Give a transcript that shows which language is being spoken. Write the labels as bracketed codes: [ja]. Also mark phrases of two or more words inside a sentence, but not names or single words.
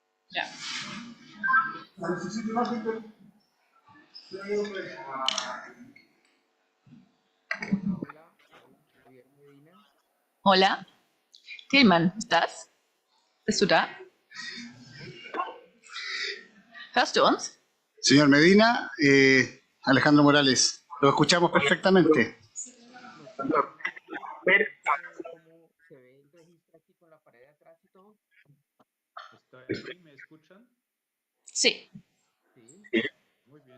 [es] Ya. Hola, Tillmann, ¿estás? [de] ¿Bist du da? ¿Hörst du uns? [es] Señor Medina, Alejandro Morales, lo escuchamos perfectamente. ¿Me escuchan? Sí, Muy bien.